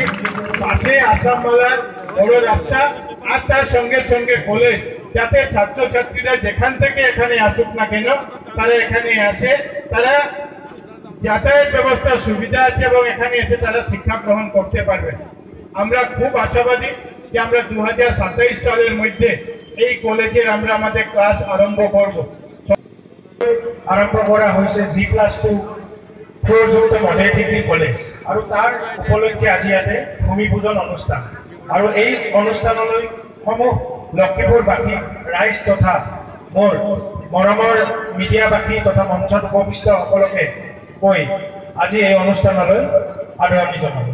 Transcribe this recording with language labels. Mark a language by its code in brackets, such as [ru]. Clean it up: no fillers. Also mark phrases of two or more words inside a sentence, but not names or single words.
[bn] পাশে আসাম মালার বড় রাস্তা, আর তার সঙ্গে সঙ্গে কলেজ, যাতে ছাত্রছাত্রীরা যেখান থেকে এখানে আসুক না কেন তারা এখানে আসে, তারা যাতায়াত ব্যবস্থার সুবিধা আছে এবং এখানে এসে তারা শিক্ষা গ্রহণ করতে পারবে। আমরা খুব আশাবাদী যে আমরা 2027 সালের মধ্যে এই কলেজের আমরা আমাদের ক্লাস আরম্ভ করব। আরম্ভ করা হয়েছে G+2 ফ্লোরযুক্ত মডেল ডিগ্রি কলেজ, [as] আৰু তাৰ উপলক্ষে আজি ইয়াতে ভূমি পূজন অনুষ্ঠান। আৰু এই অনুষ্ঠানলৈ সমূহ লক্ষ্মীপুৰবাসী ৰাইজ তথা মোৰ মৰমৰ মিডিয়াবাসী তথা মঞ্চত উপবিষ্ট সকলোকে কৈ আজি এই অনুষ্ঠানলৈ আদৰণি জনালোঁ।